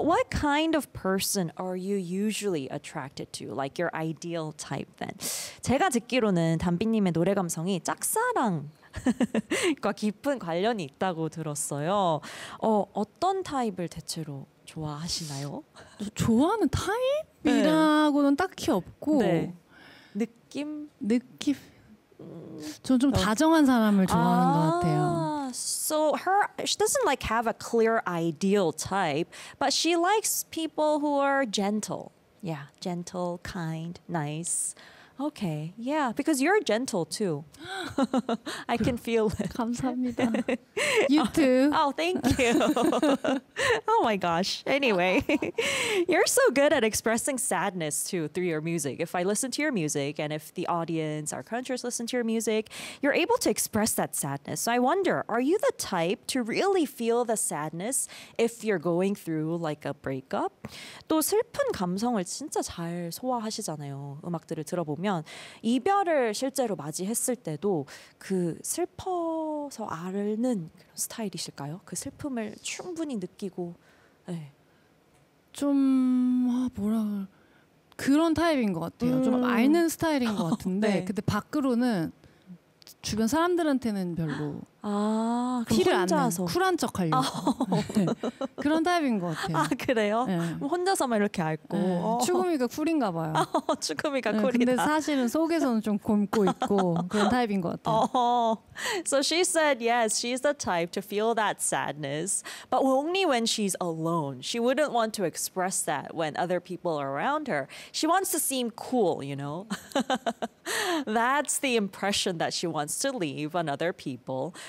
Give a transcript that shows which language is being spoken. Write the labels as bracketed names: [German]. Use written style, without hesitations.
[English] What kind of person are you usually attracted to? Like your ideal type then? [Korean] 제가 듣기로는 담비님의 노래 감성이 짝사랑과 깊은 관련이 있다고 들었어요. 어떤 타입을 대체로 좋아하시나요? 좋아하는 타입이라고는 네. 딱히 없고 네. 느낌? 느낌? 저는 좀 다정한 사람을 좋아하는 것 같아요. [English] So her, she doesn't like have a clear ideal type, but she likes people who are gentle. Yeah, gentle, kind, nice. Okay, yeah, because you're gentle too. I can feel it. [Korean] 감사합니다. [English] You too. Oh, thank you. Oh my gosh. Anyway, you're so good at expressing sadness too through your music. If I listen to your music and if the audience, our conscious listen to your music, you're able to express that sadness. So I wonder, are you the type to really feel the sadness if you're going through like a breakup? [Korean] 또 슬픈 감성을 진짜 잘 소화하시잖아요. 음악들을 들어보면. 이별을 실제로 맞이했을 때도 그 슬퍼서 아르는 그런 스타일이실까요? 그 슬픔을 충분히 느끼고 네. 좀 뭐라 그런 타입인 것 같아요. 좀 아르는 스타일인 것 같은데 네. 근데 밖으로는 주변 사람들한테는 별로 아, 티를 안 내서 쿨한 척 하려고 그런 타입인 것 같아요. 아 그래요? 네. 혼자서만 이렇게 앓고 네. 추구미가 쿨인가 봐요. 추구미가 네, 쿨이다. 근데 사실은 속에서는 좀 곪고 있고 그런 타입인 것 같아요. [English] So she said yes, she's the type to feel that sadness, but only when she's alone. She wouldn't want to express that when other people are around her. She wants to seem cool, you know? That's the impression that she wants to leave on other people.